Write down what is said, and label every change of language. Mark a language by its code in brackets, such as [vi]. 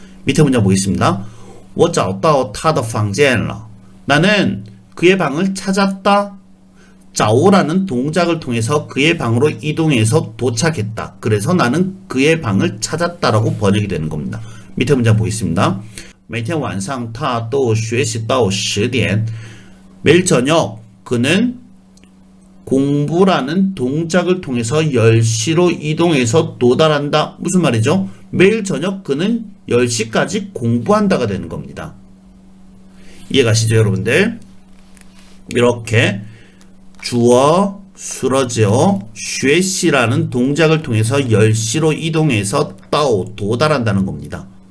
[ko] 밑에 문장 보겠습니다. [zh] 我找到他的房间了. [ko] 나는 그의 방을 찾았다. 자오라는 동작을 통해서 그의 방으로 이동해서 도착했다. 그래서 나는 그의 방을 찾았다라고 번역이 되는 겁니다. 밑에 문장 보겠습니다. [zh] 每天晚上他都学习到10点. [ko] 매일 저녁 그는 공부라는 동작을 통해서 10시로 이동해서 도달한다. 무슨 말이죠? 매일 저녁 그는 10시까지 공부한다가 되는 겁니다. 이해가시죠 여러분들? 이렇게 주어, 수러지어, 学习라는 동작을 통해서 10시로 이동해서 따오, 도달한다는 겁니다.